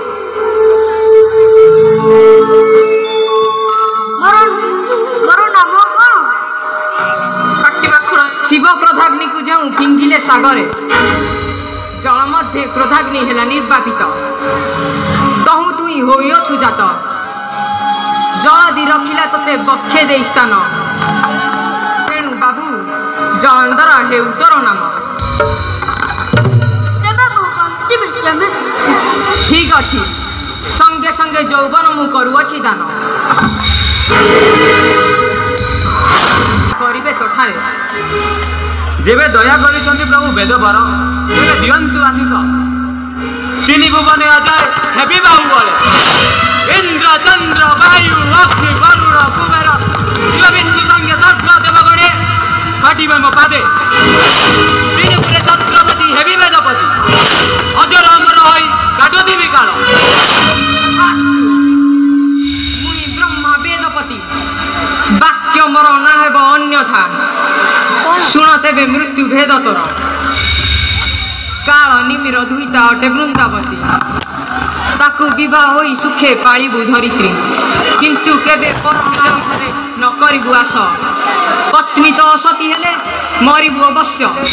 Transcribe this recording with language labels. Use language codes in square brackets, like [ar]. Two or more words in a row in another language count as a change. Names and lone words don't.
[or] ମୋର ନାମ କଉଣ ଶିବ କ୍ରୋଧାଗ୍ନି କୋ ଯୋ ଫିଙ୍ଗିଲେ ସାଗରେ ଜଳ ମଧ୍ୟ କ୍ରୋଧାଗ୍ନି ହେଲା ନିର୍ବାପିତ ତହୁ ତୁଇ ହୋଇଛୁ ଜାତ ଜଳ ଦି ରଖିଲା ତତେ ବକ୍ଷେ ଦେ ସ୍ଥାନ ତେଣୁ ବାବୁ ଜଳନ୍ଧର ହେଉ ତୋର ନାମ। ଠିକ ଅଛି ସଙ୍ଗେ ସଙ୍ଗେ ଯୌବନ ମୁଁ କରୁଅଛି ଦାନ କରିବେ ତୋଠାରେ ଯେବେ ଦୟା କରିସନ୍ତି ପ୍ରଭୁ ବେଦବର ତେବେ ଦିଅନ୍ତୁ ଆଶିଷ ତିନି ଭୁବନେ ଅଜୟ ହେବି ବାହୁ ବଳେ ଇନ୍ଦ୍ର ଚନ୍ଦ୍ର ବାୟୁ ଅଗ୍ନି ବରୁଣ କୁବେର ଶିବବିନ୍ଦୁ ସଙ୍ଗେ ସର୍ବ ଦେବଗଣେ ଘଟିବେ ମୋ ପାଦେ ତିନି ପୁରେ ଛତ୍ରପତି ହେବି ବେଦପତି ଅଜର ଅମର ହୋଇ କାଟୋଦିବି କାଳ ମୁଁ ବ୍ରହ୍ମା ବେଦପତି ବାକ୍ୟ ମୋର ନା ହେବ ଅନ୍ୟଥା ଶୁଣ ତେବେ ମୃତ୍ୟୁ ଭେଦ ତୋର କାଳ ନିମିର ଦୁହିତା ଅଟେ ବୃନ୍ଦାବସୀ ତାକୁ ବିବାହ ହୋଇ ସୁଖେ ପାଳିବୁ ଧରିତ୍ରୀ କିନ୍ତୁ କେବେ ପରମାର୍ଥରେ ନ କରିବୁ ଆଶ ପତ୍ନୀ ତୋ ଅସତୀ ହେଲେ ମରିବୁ ଅବଶ୍ୟ।